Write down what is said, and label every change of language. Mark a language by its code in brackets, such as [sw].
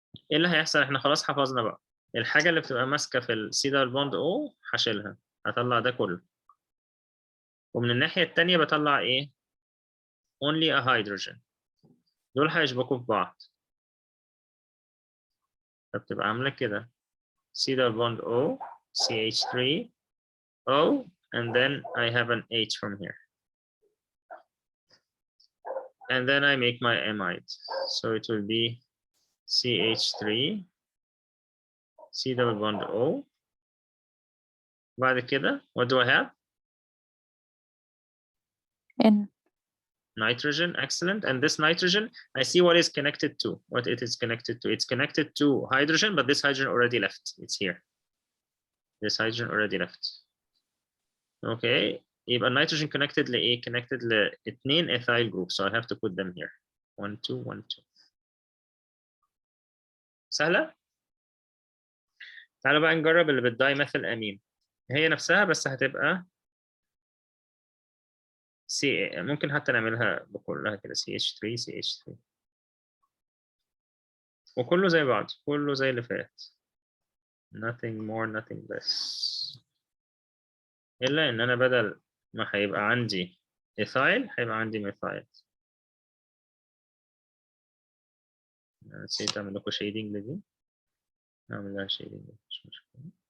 [ar] ايه اللي هيحصل؟ احنا خلاص حفظنا بقى الحاجة اللي بتبقى ماسكة في السي دبل بوند او هشيلها، هطلع ده كله. ومن الناحية التانية بطلع ايه؟ [en] only a hydrogen. [ar] دول هيشبكوا في بعض. فبتبقى عاملة كده [en] C double bond O CH3 O and then I have an H from here. And then I make my amide. So it will be CH3 C double bond O. [ar] بعد كده [en] what do I have? N. Nitrogen, excellent. And this nitrogen, I see what is connected to, what it is connected to. It's connected to hydrogen, but this hydrogen already left. It's here. This hydrogen already left. Okay. [ar] يبقى [en] nitrogen connected [ar] لإيه؟ [en] connected ل2 ethyl groups. So I have to put them here. 1, 2, 1, 2. [ar] سهلة؟ تعالوا بقى نجرب اللي بالدايميثيل أمين. هي نفسها بس هتبقى ممكن حتى نعملها بكلها كده CH3 CH3. وكله زي بعض، كله زي اللي فات. [en] Nothing more, nothing less. [ar] إلا إن أنا بدل ما هيبقى عندي إيثايل هيبقى عندي ميثايل. نسيت أعمل لكم شيدنج لدي. نعمل لها شيدنج مش مشكلة.